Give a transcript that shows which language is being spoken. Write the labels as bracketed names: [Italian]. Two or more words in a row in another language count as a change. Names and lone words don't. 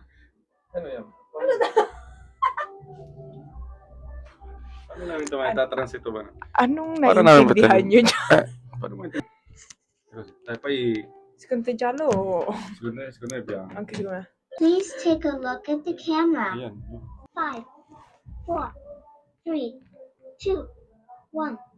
[Filipino] Ano yan? Ano namin ito? Tatransito ba na? Anong naiintindihan nyo dyan? Paano mo ito? Tayo pa [Italian] Secondo giallo o... Secondo è bianco. Anche secondo me. [English] Please take a look at the camera. [Filipino] Ayan. 5, 4, 3, 2, 1.